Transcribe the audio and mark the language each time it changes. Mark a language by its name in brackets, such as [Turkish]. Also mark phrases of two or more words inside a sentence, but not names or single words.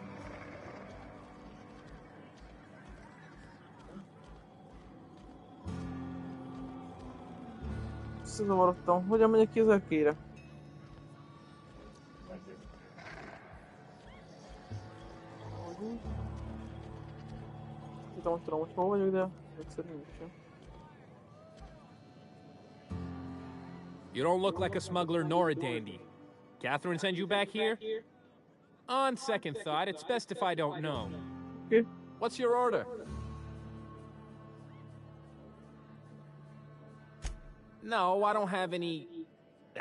[Hungarian] Összezavarodtam. Hogyan megyek ki az erkére? Tudom, hogy hol vagyok, de egyszerűen sem. [English] You don't look like a smuggler nor a dandy. Catherine send you back here? On second thought, it's best if I don't know. Okay. What's your order? No, I don't have any... Ugh.